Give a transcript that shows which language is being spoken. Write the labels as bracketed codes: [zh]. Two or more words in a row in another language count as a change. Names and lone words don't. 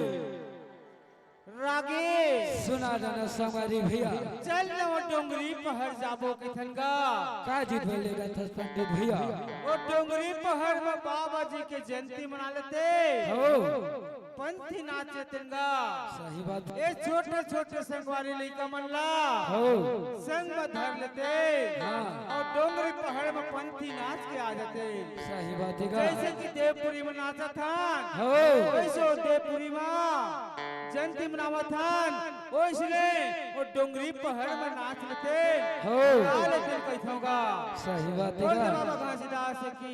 [hne] रागे सुना जाना समारी भैया चल न वो डोंगरी पहाड़ जाबो किथन का का जीत बोलेगा था पंडित भैया वो डोंगरी पहाड़ में बाबा जी के जयंती मना लेते हो पंथी नाचे तिंगा सही बात ये छोटे छोटे संगवारी लइका मनला हो संग में धर लेते हाँ। और डोंगरी पहाड़ में पंथी नाच के आ जाते सही बात है जैसे कि देवपुरी में नाचा था हो वैसे वो देवपुरी में जयंती मनावा था वैसे वो डोंगरी पहाड़ में नाच लेते हो लेते कैथोगा सही बात बोल दे है बाबा घासीदास की